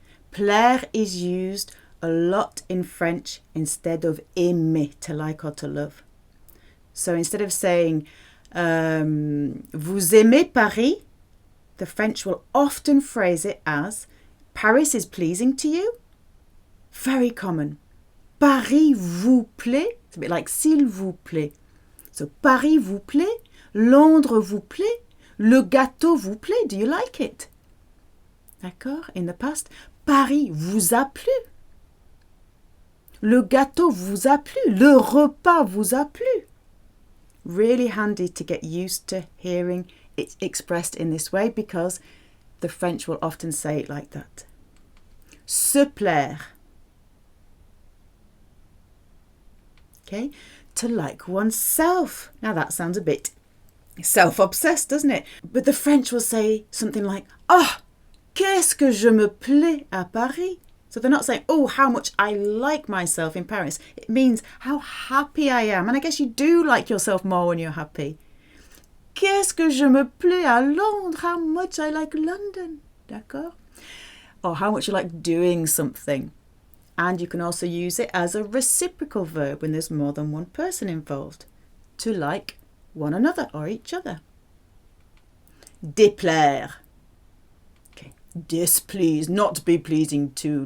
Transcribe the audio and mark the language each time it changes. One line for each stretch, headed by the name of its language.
English: Plaire is used a lot in French instead of aimer, to like or to love. So instead of saying,
French: vous aimez Paris,
English: the French will often phrase it as, Paris is pleasing to you. Very common.
French: Paris vous plaît.
English: It's a bit like
French: s'il vous plaît. So Paris vous plaît, Londres vous plaît, le gâteau vous plaît.
English: Do you like it? D'accord? In the past,
French: Paris vous a plu. Le gâteau vous a plu. Le repas vous a plu.
English: Really handy to get used to hearing it expressed in this way because the French will often say it like that.
French: Se plaire.
English: Okay, to like oneself. Now that sounds a bit self-obsessed, doesn't it? But the French will say something like, oh,
French: qu'est-ce que je me plais à Paris?
English: So they're not saying, oh, how much I like myself in Paris. It means how happy I am. And I guess you do like yourself more when you're happy.
French: Qu'est-ce que je me plais à Londres?
English: How much I like London. D'accord? Or how much you like doing something. And you can also use it as a reciprocal verb when there's more than one person involved. To like one another or each other. Déplaire. Okay. Displease, not be pleasing to.